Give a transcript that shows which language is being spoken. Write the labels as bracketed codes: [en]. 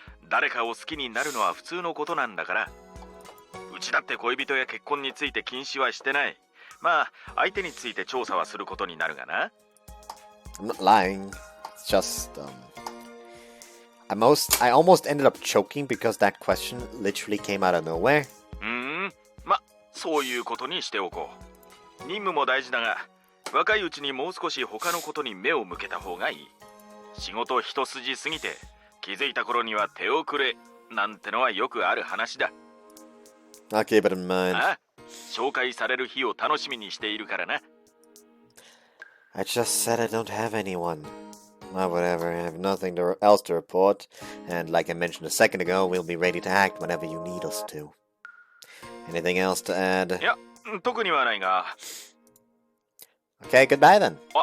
[ja] 誰かを好きになるのは普通のことなんだから。うちだって恋人や結婚について禁止はしてない。まあ相手について調査はすることになるがな。 [en] I'm not lying. It's just, I almost ended up choking because that question literally came out of nowhere. [ja] ま、そういうことにしておこう。任務も大事だが、若いうちにもう少し他のことに目を向けた方がいい。仕事一筋すぎて気づいた頃には手遅れなんてのはよくある話だ。 [en] I'll keep it in mind. [ja] あ、紹介される日を楽しみにしているからな。 [en] I just said I don't have anyone. Well, whatever, I have nothing else to report, and like I mentioned a second ago, we'll be ready to act whenever you need us to. Anything else to add? [ja] いや、特にはないが。 [en] Okay, goodbye then.